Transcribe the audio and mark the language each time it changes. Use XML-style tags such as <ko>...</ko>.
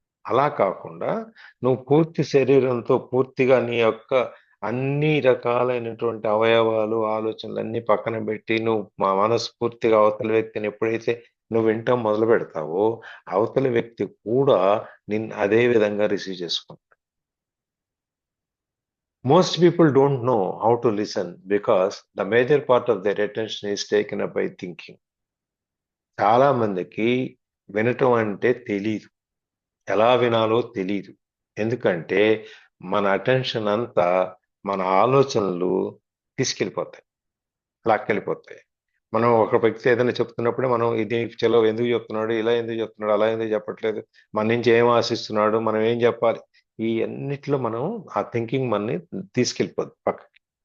<te>అలా కాకుండా నువ్వు పూర్తి శరీరంతో పూర్తిగా నీ యొక్క అన్ని రకాలైనటువంటి అవయవాలు, ఆలోచనలు అన్ని పక్కన పెట్టి నువ్వు మనస్ఫూర్తిగా అవతల వ్యక్తిని ఎప్పుడైతే నువ్వు వింటాం మొదలు పెడతావో, అవతల వ్యక్తి కూడా నిన్ను అదే విధంగా రిసీవ్ చేసుకుంటాడు.</te> <en>Most people don't know how to listen because the major part of their attention is taken up by thinking.</en> <te>చాలా మందికి వినటం అంటే తెలీదు, ఎలా వినాలో తెలీదు. ఎందుకంటే మన అటెన్షన్ అంతా మన ఆలోచనలు తీసుకెళ్ళిపోతాయి, లాక్కెళ్ళిపోతాయి. మనం ఒక వ్యక్తి ఏదైనా చెప్తున్నప్పుడే మనం ఇది చలో ఎందుకు చెప్తున్నాడు, ఇలా ఎందుకు చెప్తున్నాడు, అలా ఎందుకు చెప్పట్లేదు, మన నుంచి ఏం ఆశిస్తున్నాడు, మనం ఏం చెప్పాలి, ఈ అన్నిట్లో మనం ఆ థింకింగ్ మనని తీసుకెళ్ళిపోద్ది పక్కకి.</te>